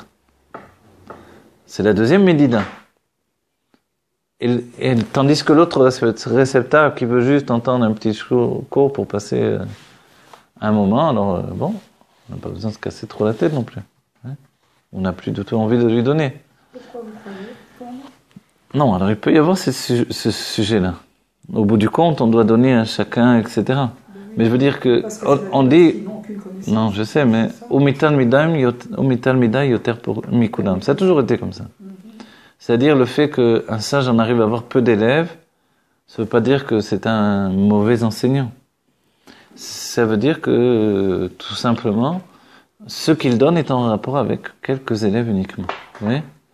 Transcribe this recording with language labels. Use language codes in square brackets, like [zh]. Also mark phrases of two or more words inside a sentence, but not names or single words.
[fr] C'est la deuxième médida. Et tandis que l'autre réceptacle qui veut juste entendre un petit cours pour passer un moment, alors bon, on n'a pas besoin de se casser trop la tête non plus. Hein, on n'a plus du tout envie de lui donner. Pourquoi vous croyez? Non, alors il peut y avoir ce sujet-là. Au bout du compte, on doit donner à chacun, etc. Oui, mais je veux dire que on dit, non, je sais, mais [he] ומתלמידי יותר מכולם. [fr] Ça a toujours été comme ça. C'est-à-dire le fait qu'un sage en arrive à avoir peu d'élèves, ça ne veut pas dire que c'est un mauvais enseignant. Ça veut dire que tout simplement, ce qu'il donne est en rapport avec quelques élèves uniquement. Vous voyez ?